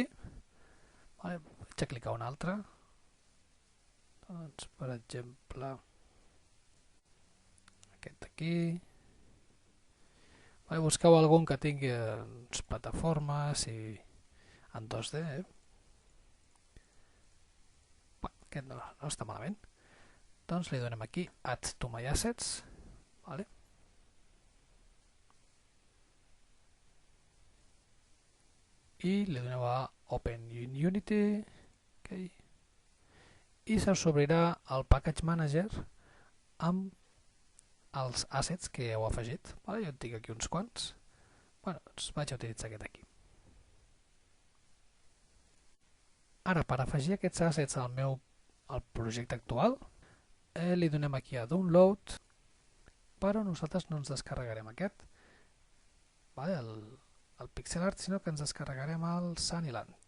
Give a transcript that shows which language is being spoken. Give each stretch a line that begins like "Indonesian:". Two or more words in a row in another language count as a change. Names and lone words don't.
Catalan: Vale, vaig a clicar un altre. Doncs, per exemple, aquest d'aquí. Vale, busqueu algun que tingui plataformes i en 2D. Aquest no està malament. Doncs li donem aquí
English: Add to my assets.
Catalan: Vale. I li doneu a
English: Open in
Catalan: Unity. Okay. I us obrirà el Package Manager amb els assets que heu afegit. Vale, jo en tinc aquí uns quants. Doncs vaig a utilitzar aquest aquí. Ara, per afegir aquests assets al projecte actual, li donem aquí a Download, però nosaltres no ens descarregarem aquest, el
English: pixel art,
Catalan: sinó que ens descarregarem el Sunnyland.